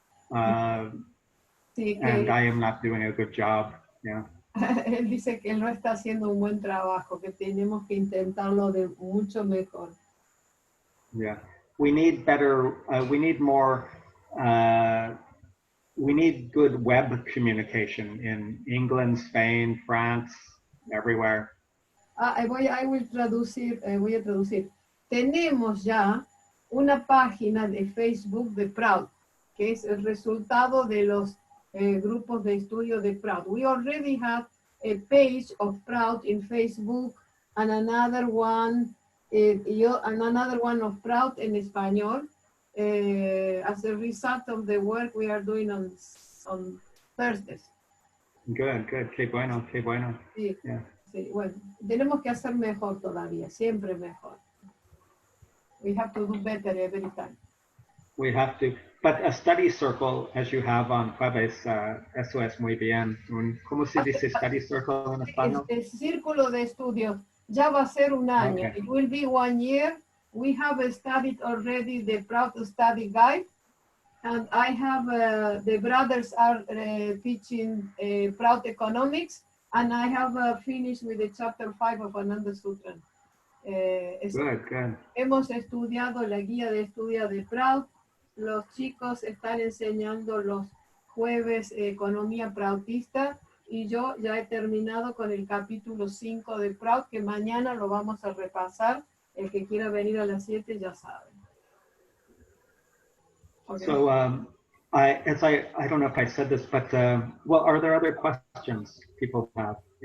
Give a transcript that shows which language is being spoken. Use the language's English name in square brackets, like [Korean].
[English] And I am not doing a good job. Yeah. [Spanish] Él dice que él no está haciendo un buen trabajo, que tenemos que intentarlo de mucho mejor. [English] Yeah. We need better, we need more, we need good web communication in England, Spain, France, everywhere. [Spanish] Voy a traducir. Tenemos ya una página de Facebook de Prout, que es el resultado de los grupos de estudio de Prout. [English] We already have a page of Prout in Facebook and another one of Prout in español as a result of the work we are doing on Thursdays. Good. [Spanish] Qué bueno. Sí, [English] yeah. [Spanish] Sí, bueno, tenemos que hacer mejor todavía, siempre mejor. [English] We have to do better every time. We have to, but a study circle, as you have on Jueves, [Spanish] eso es muy bien. ¿Cómo se dice study circle en español? El círculo de estudio ya va a ser un año. [English] Okay. It will be 1 year. We have studied already the Prout study guide, and I have the brothers are teaching Prout economics, and I have finished with the chapter 5 of Ananda Sutra. Good. [Spanish] Hemos estudiado la guía de estudio de Prout. Los chicos están enseñando los jueves economía prautista y yo ya he terminado con el capítulo 5 de Prout, que mañana lo vamos a repasar. El que quiera venir a las 7 ya sabe. [English] Okay. So I don't know if I said this, but are there other questions people have?